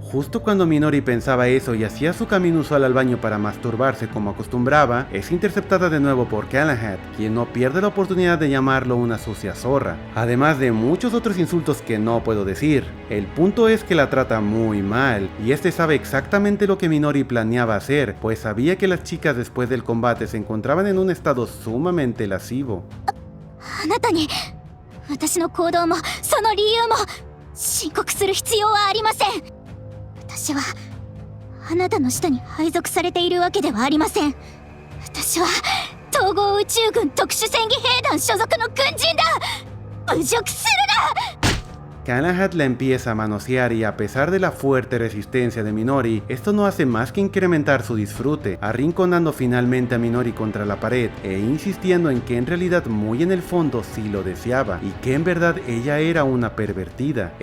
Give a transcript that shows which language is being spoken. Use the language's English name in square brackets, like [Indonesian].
[Spanish] Justo cuando Minori pensaba eso y hacía su camino usual al baño para masturbarse como acostumbraba, es interceptada de nuevo por Galahad, quien no pierde la oportunidad de llamarlo una sucia zorra, además de muchos otros insultos que no puedo decir. El punto es que la trata muy mal, y este sabe exactamente lo que Minori planeaba hacer, pues sabía que las chicas después del combate se encontraban en un estado sumamente lascivo. [Japanese] あなたに私の行動もその理由も申告する必要はありません。私はあなたの下に配属されているわけではありません。私は統合宇宙軍特殊戦技兵団所属の軍人だ。侮辱するな。 [Spanish] Galahad la empieza a manosear y a pesar de la fuerte resistencia de Minori, esto no hace más que incrementar su disfrute, arrinconando finalmente a Minori contra la pared e insistiendo en que en realidad muy en el fondo sí lo deseaba y que en verdad ella era una pervertida.